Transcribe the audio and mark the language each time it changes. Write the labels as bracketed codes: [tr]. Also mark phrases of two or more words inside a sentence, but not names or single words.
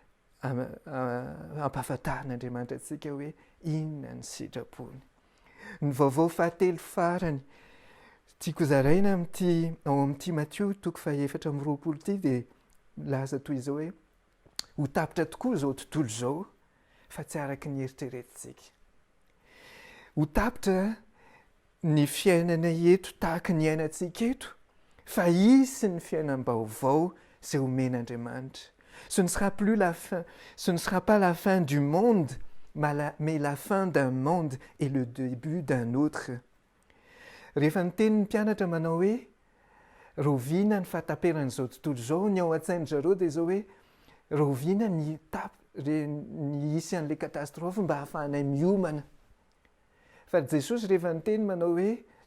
[mg] ampahafantarin'Andriamanitra antsika hoe inona ny sitrapony ny vaovao fahatelo farany tiako zaraina ao amin'ity Matthieu 4:20 ity dia laza toy izao hoe ho tapitra tokoa izao tontolo izao fa tsy araka ny eritreretintsika ho tapitra ny fiainana eto tahaka ny ainatsika eto fa hisy ny fiainam-baovao izay omen'Andriamanitra [fr] ce ne sera pas la fin du monde mais la fin d'un monde et le début d'un autre [mg] rehefa nitenin'ny mpianatra manao hoe roviana ny fahataperan'izao tontolo izao ny ao an-tsainy zareo dia izao hoe roviana ny hisy an'ilay katastrofe mba hahafahanay miomana fa Jesosy rehefa niteny manao hoe